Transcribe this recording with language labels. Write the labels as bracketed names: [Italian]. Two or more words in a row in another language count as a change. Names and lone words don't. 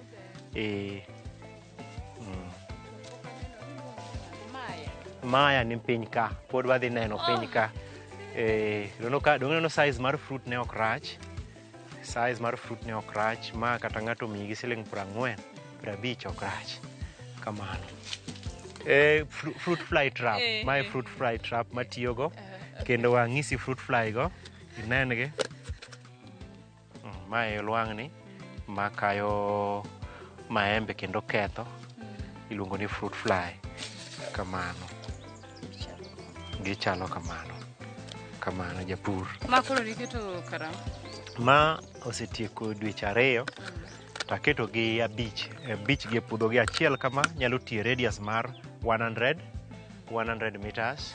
[Luo (Kenya and Tanzania)] Maya ni piny ka, pod wadhi neno piny ka. Dong' size mar fruit ne ok rach. Size mar fruit ne ok rach. Ma kata ng'ato miyi gi siling 40, 50 ok rach. Kamano. [English] Fruit fly trap. [Luo (Kenya and Tanzania)] Ma [English] fruit fly trap [Luo (Kenya and Tanzania)] matiyogo. Kendo wang'isi [English] fruit fly [Luo (Kenya and Tanzania)] go. Inengi. Ma lwang'ni makayo maembe kendo ketho. Iluongo ni [English] fruit fly. [Luo (Kenya and Tanzania)] Kamano. Gichalo kamano. Kamano japur. Ma koro riketo karama? Ma osetieko dweche 2, taketo gi 5. 5 gi puodho gi achiel kama, nyalo tiyo radius mar 100 meters.